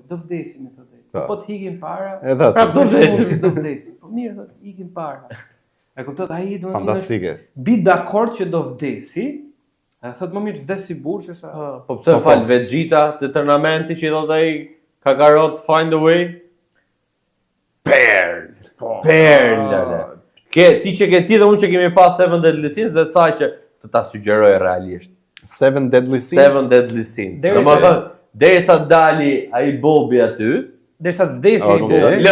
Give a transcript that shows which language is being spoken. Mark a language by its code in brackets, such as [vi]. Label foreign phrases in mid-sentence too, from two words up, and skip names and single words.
[sq] Do vdesim, thotë. Po të hiqim para. Prapë do vdesim. Po mirë, thot, hiqim para. E kupton ai do fantastike. Bi dakord që do vdesi. A thot më mirë të vdes si burr se sa. Po pse fal Vegeta te turnamenti që i thot ai Kakarot [en] find a way. Perl. [sq] Ti që ke ti dhe unë që kemi pas 7 Deadly Sins dhe të saj që të ta sugjeroj realisht. 7 Deadly Sins? 7 Deadly Sins. Domethënë, derisa dali ai Bobi aty. Derisa të vdesi ai Bobi.